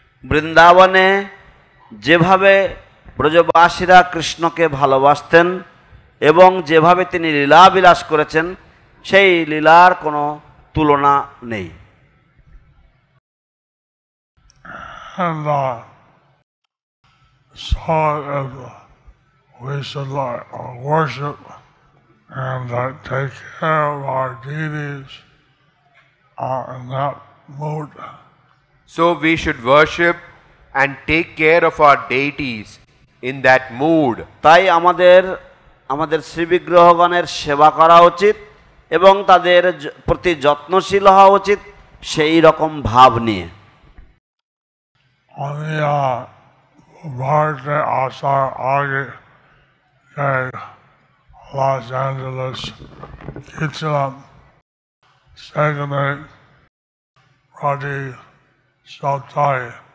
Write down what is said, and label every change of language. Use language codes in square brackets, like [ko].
[bn] বৃন্দাবনে যেভাবে ব্রজবাসীরা কৃষ্ণকে ভালোবাসতেন এবং যেভাবে তিনি লীলা বিলাস করেছেন সেই লীলার কোনো তুলনা নেই। [en] And so we should worship and take care of our deities in that mood. So we should worship and take care of our deities in that mood. [bn] তাই আমাদের শ্রীবিগ্রহগণের সেবা করা উচিত এবং তাদের প্রতি যত্নশীল হওয়া উচিত সেই রকম ভাব নিয়ে। আমি ভারতে আসার আগে লস অ্যাঞ্জেলেস গিয়েছিলাম, সেখানে প্রতি সপ্তাহে